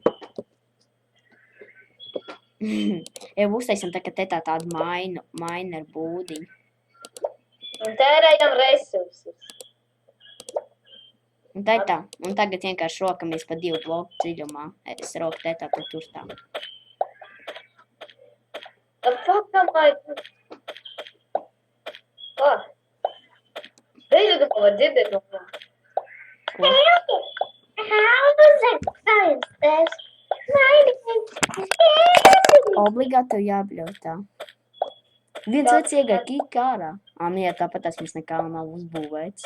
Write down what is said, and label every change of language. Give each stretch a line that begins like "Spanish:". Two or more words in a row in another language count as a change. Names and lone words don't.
Latvian: Jau uztaisim tagad te tādu miner būdiņu. Un tērējam resursus. Un tā. Un tagad vienkārši rokamies pa 2 bloku dziļumā. Es roku te tā, tu tur tā.
English: The fuck am I?
Latvian: Ko? Beidzot, ko var dzirdēt no kā? Ko? Obligāti tev jābļautā. Viens vec iegāja kika ārā. Jā, tāpat tas mums nekā nav uzbūvēts.